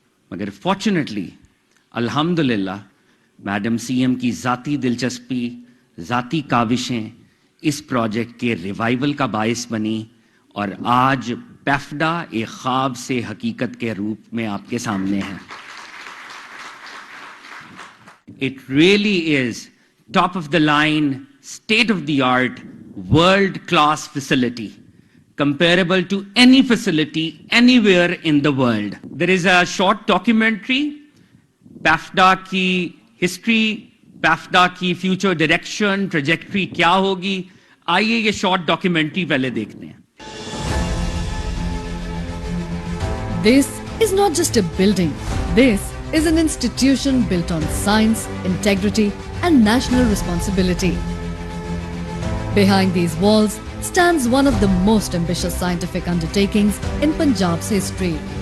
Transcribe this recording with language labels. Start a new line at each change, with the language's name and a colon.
Urdu: مگر فارچونیٹلی الحمدللہ madam C M کی ذاتی دلچسپی، ذاتی کاوشیں اس پروجیکٹ کے ریوائیول کا باعث بنی، اور آج پیفڈا ایک خواب سے حقیقت کے روپ میں آپ کے سامنے ہے.
English: It really is top of the line, state of the art, world class facility, comparable to any facility anywhere in the world. There is a short documentary, PEFDA ki history, PEFDA ki future direction, trajectory
Urdu: kya hogi. آئیے یہ
English: short documentary
Urdu: پہلے دیکھتے ہیں.
English: This is not just a building. This is an institution built on science, integrity, and national responsibility. Behind these walls stands one of the most ambitious scientific undertakings in Punjab's history.